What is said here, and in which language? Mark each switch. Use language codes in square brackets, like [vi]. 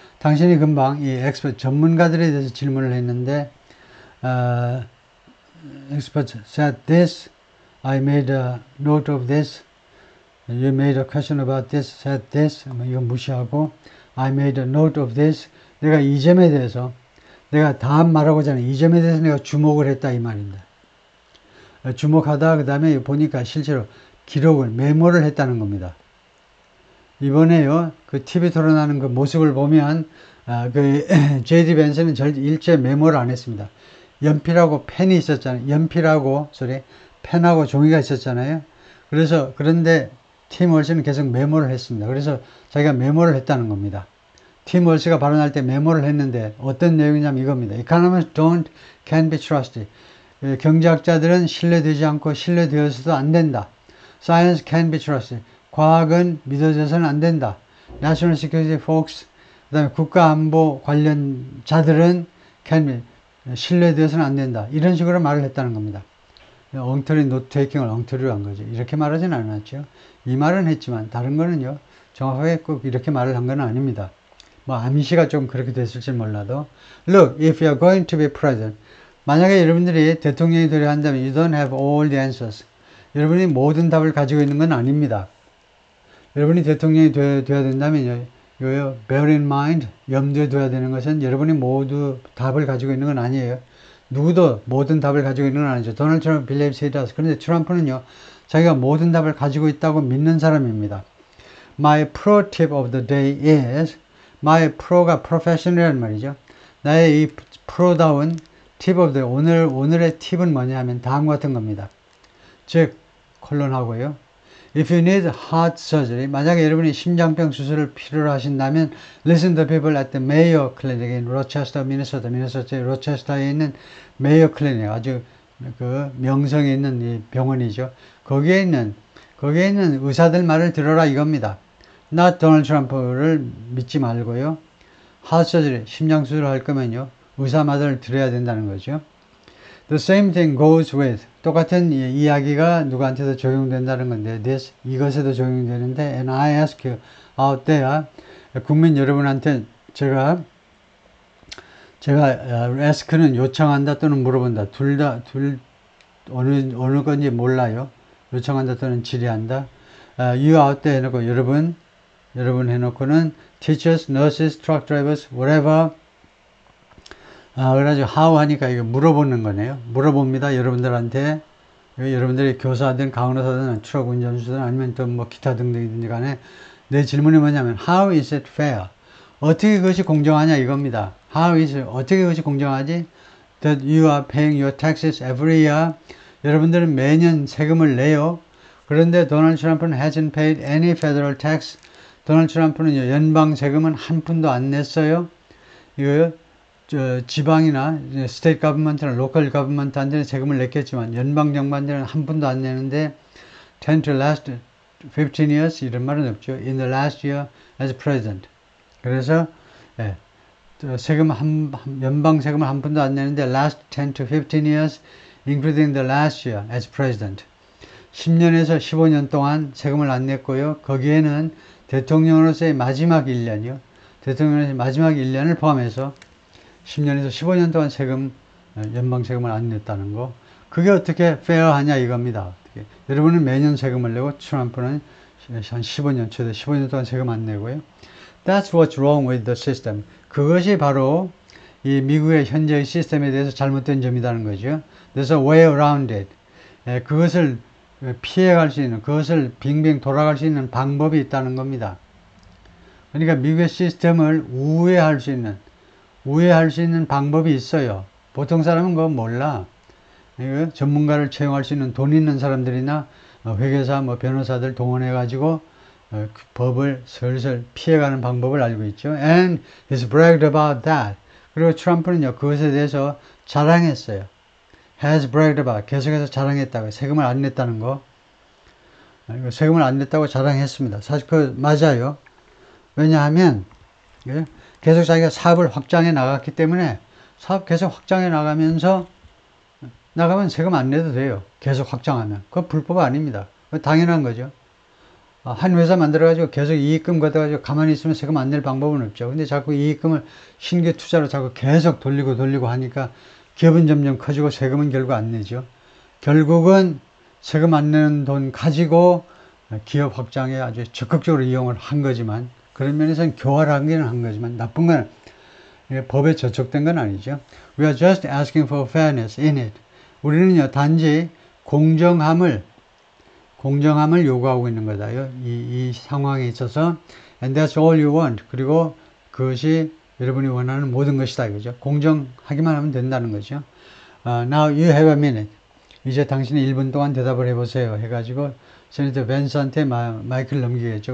[ko] 당신이 금방 이 expert 전문가들에 대해서 질문을 했는데 [en] experts said this. I made a note of this. You made a question about this. Said this. [ko] 이거 무시하고 [en] I made a note of this. [ko] 내가 이 점에 대해서 내가 다음 말하고자 하는 이 점에 대해서 내가 주목을 했다 이 말입니다. 주목하다 그 다음에 보니까 실제로 기록을 메모를 했다는 겁니다. 이번에요 그 TV 토론하는 그 모습을 보면 그 JD 벤슨은 일체 메모를 안 했습니다. 연필하고 펜이 있었잖아요. 펜하고 종이가 있었잖아요. 그런데 팀 월스는 계속 메모를 했습니다. 그래서 자기가 메모를 했다는 겁니다. 팀 월스가 발언할 때 메모를 했는데 어떤 내용이냐면 이겁니다. [en] Economists can't be trusted. [ko] 경제학자들은 신뢰되지 않고 신뢰되어서도 안 된다. [en] Science can't be trusted. [ko] 과학은 믿어져서는 안 된다. [en] National security folks, [ko] 그 다음에 국가안보 관련자들은 [en] can be, [ko] 신뢰되어서는 안 된다. 이런 식으로 말을 했다는 겁니다. 엉터리 노트 테이킹을 엉터리로 한 거죠. 이렇게 말하진 않았죠. 이 말은 했지만 다른 거는요. 정확하게 꼭 이렇게 말을 한 건 아닙니다. 뭐 암시가 좀 그렇게 됐을지 몰라도 [en] Look, if you are going to be president [ko] 만약에 여러분들이 대통령이 되려 한다면 [en] you don't have all the answers. [ko] 여러분이 모든 답을 가지고 있는 건 아닙니다. 여러분이 대통령이 되어야 된다면 이거요. [en] Bear in mind, [ko] 염두에 둬야 되는 것은 여러분이 모두 답을 가지고 있는 건 아니에요. 누구도 모든 답을 가지고 있는 건 아니죠. [en] 도널드 트럼프 believes he does. [ko] 그런데 트럼프는요. 자기가 모든 답을 가지고 있다고 믿는 사람입니다. [en] My pro tip of the day is my pro가 professional이란 말이죠. [ko] 나의 이 프로다운 [en] tip of the [ko] 오늘의 팁은 뭐냐 하면 다음과 같은 겁니다. 즉 콜론하고요. [en] If you need heart surgery, [ko] 만약에 여러분이 심장병 수술을 필요로 하신다면 [en] listen to people at the Mayo Clinic in Rochester, Minnesota. [ko] 미네소타 로체스터에 있는 Mayo Clinic, 아주 그 명성이 있는 이 병원이죠. 거기에 있는 의사들 말을 들어라 이겁니다. [en] Not Donald Trump [ko] 를 믿지 말고요. [en] heart surgery, [ko] 심장 수술을 할 거면요. 의사 말을 들어야 된다는 거죠. [en] The same thing goes with [ko] 똑같은 이야기가 누구한테도 적용된다는 건데 this 이것에도 적용되는데 [en] and I ask you out there [ko] 국민 여러분한테 제가 ask는 요청한다 또는 물어본다 둘 어느 건지 몰라요. 요청한다 또는 질의한다. [en] you out there [ko] 해놓고 여러분 해놓고는 [en] teachers, nurses, truck drivers, whatever. [ko] 그래가지고 how 하니까 이거 물어보는 거네요. 물어봅니다. 여러분들한테. 여러분들이 교사든 강의사든 트럭 운전수든 아니면 또 뭐 기타 등등이든지 간에 내 질문이 뭐냐면 [en] how is it fair? [ko] 어떻게 그것이 공정하냐 이겁니다. [en] how is it, [ko] 어떻게 그것이 공정하지? [en] That you are paying your taxes every year. [ko] 여러분들은 매년 세금을 내요. 그런데 [en] 도널드 트럼프는 hasn't paid any federal tax. [ko] 도널드 트럼프는 연방 세금은 한 푼도 안 냈어요. 이거요. 지방이나 스테이트 가버먼트나 로컬 가버먼트한테는 세금을 냈겠지만 연방 정부한테는 한 푼도 안 내는데 [en] tend to last 15 years [ko] 이런 말은 없죠. [en] In the last year as president. [ko] 그래서 세금 연방 세금을 한 푼도 안 내는데 [en] last 10 to 15 years including the last year as president. [ko] 10년에서 15년 동안 세금을 안 냈고요. 거기에는 대통령으로서의 마지막 1년이요. 대통령으로서의 마지막 1년을 포함해서 10년에서 15년 동안 연방 세금을 안 냈다는 거. 그게 어떻게 페어하냐 이겁니다. 여러분은 매년 세금을 내고 트럼프는 한 15년, 최대 15년 동안 세금 안 내고요. [en] That's what's wrong with the system. [ko] 그것이 바로 이 미국의 현재의 시스템에 대해서 잘못된 점이라는 거죠. [en] There's a way around it. [ko] 그것을 피해갈 수 있는, 그것을 빙빙 돌아갈 수 있는 방법이 있다는 겁니다. 그러니까 미국의 시스템을 우회할 수 있는 방법이 있어요. 보통 사람은 그거 몰라. 전문가를 채용할 수 있는 돈 있는 사람들이나 회계사, 변호사들 동원해가지고 그 법을 슬슬 피해가는 방법을 알고 있죠. [en] And he's bragged about that. [ko] 그리고 트럼프는요, 그것에 대해서 자랑했어요. [en] has bragged about. [ko] 계속해서 자랑했다고. 세금을 안 냈다는 거. 세금을 안 냈다고 자랑했습니다. 사실 그 맞아요. 왜냐하면 계속 자기가 사업을 확장해 나갔기 때문에 사업 계속 확장해 나가면 세금 안 내도 돼요. 계속 확장하면. 그건 불법 아닙니다. 그건 당연한 거죠. 한 회사 만들어가지고 계속 이익금 걷어가지고 가만히 있으면 세금 안 낼 방법은 없죠. 근데 자꾸 이익금을 신규 투자로 자꾸 계속 돌리고 하니까 기업은 점점 커지고 세금은 결국 안 내죠. 결국은 세금 안 내는 돈 가지고 기업 확장에 아주 적극적으로 이용을 한 거지만 그런 면에서는 교활하기는 한 거지만 나쁜 건 법에 저촉된 건 아니죠. [en] We are just asking for fairness in it. [ko] 우리는요 단지 공정함을 요구하고 있는 거다요. 이 상황에 있어서 [en] and that's all you want. [ko] 그리고 그것이 여러분이 원하는 모든 것이다 이거죠. 공정하기만 하면 된다는 거죠. [en] Now you have a minute. [ko] 이제 당신이 1분 동안 대답을 해보세요. 해가지고 세네터 벤스한테 마이크를 넘기겠죠.